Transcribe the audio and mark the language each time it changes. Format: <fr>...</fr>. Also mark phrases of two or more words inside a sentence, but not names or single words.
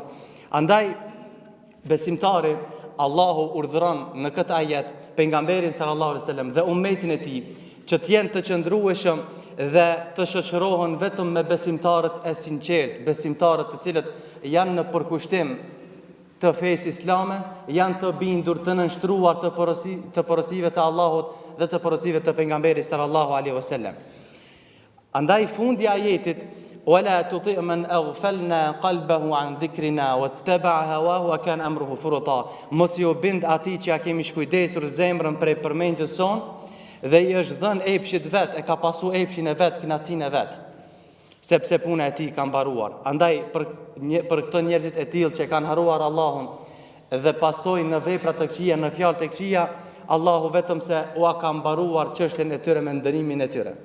<sq>Andaj besimtari Allahu urdhëron në këtë ajet pejgamberin</sq> <ar>صلى الله عليه وسلم</ar> <sq>dhe ummetin e tij që të jenë të qëndrueshëm dhe të shoqërohen vetëm me besimtarët e sinqert, besimtarët të cilët janë në përkushtim të fesë islame, janë të bindur të nënshtruar të porosive të Allahut dhe të porosive të pejgamberit</sq> <ar>صلى الله عليه وسلم.</ar> <sq>Andaj fundi i ajetit:</sq> <ar>"ولا تطع من أغفلنا قلبه عن ذكرنا واتبع هواه وكان أمره فرطا."</ar> <sq>Mos ju bind atij që ja kemi shkujdesur zemrën prej përmendjes son dhe i është dhënë epshit vet, e ka pasu epshin e vet, kënaqësinë e vet, sepse puna e tij ka mbaruar. Andaj për këto njerëzit e tillë që kanë haruar Allahun dhe pasojnë në vepra të këqija, në fjalë të këqija, Allahu vetëm se ua ka mbaruar çështjen e tyre me ndërimin e tyre.</sq>